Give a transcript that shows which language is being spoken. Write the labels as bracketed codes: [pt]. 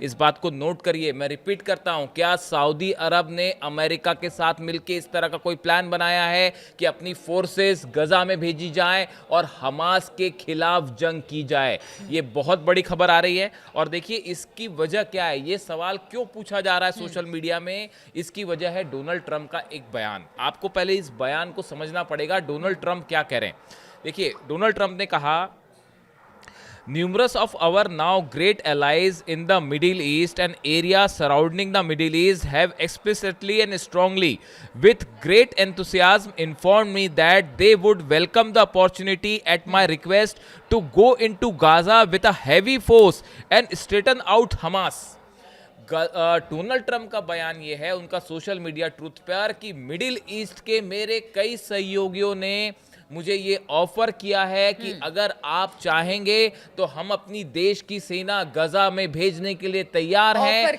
[hi] इस बात को नोट करिए। मैं रिपीट करता हूं, क्या सऊदी अरब ने अमेरिका के साथ मिलकर इस तरह का कोई प्लान बनाया है कि अपनी फोर्सेस गजा में भेजी जाए और हमास के खिलाफ जंग की जाए? ये बहुत बड़ी खबर आ रही है। और देखिए इसकी वजह क्या है, ये सवाल क्यों पूछा जा रहा है सोशल मीडिया में? इसकी वजह है डोनाल्ड ट्रंप का एक बयान। आपको पहले इस बयान को समझना पड़ेगा, डोनाल्ड ट्रंप क्या कह रहे हैं। देखिए, डोनाल्ड ट्रंप ने कहा, [en] numerous of our now great allies in the Middle East and areas surrounding the Middle East have explicitly and strongly with great enthusiasm informed me that they would welcome the opportunity at my request to go into Gaza with a heavy force and straighten out Hamas. [hi] Donald Trump का बयान यह है उनका social media truth पर कि middle east के मेरे कई सहयोगियों ने मुझे ये ऑफर किया है कि अगर आप चाहेंगे तो हम अपनी देश की सेना गजा में भेजने के लिए तैयार हैं।